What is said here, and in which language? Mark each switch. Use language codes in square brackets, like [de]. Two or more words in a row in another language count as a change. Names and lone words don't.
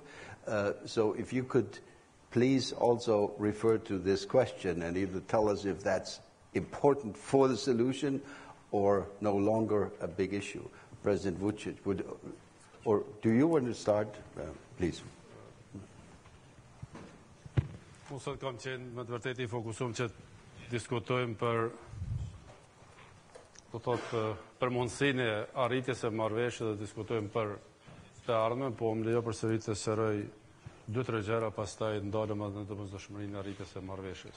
[en] So if you could please also refer to this question and either tell us if that's important for the solution or no longer a big issue. President Vuçiq, or do you want to start? Please. [sq] Unë sot kam qenë me të vërtetë I fokusuar që diskutojmë për mundësinë e arritjes së marrëveshjes dhe diskutojmë për të ardhmen, po më lejo përsëri të sqaroj 2-3 gjëra, pastaj ndalem edhe në domosdoshmërinë e arritjes së marrëveshjes.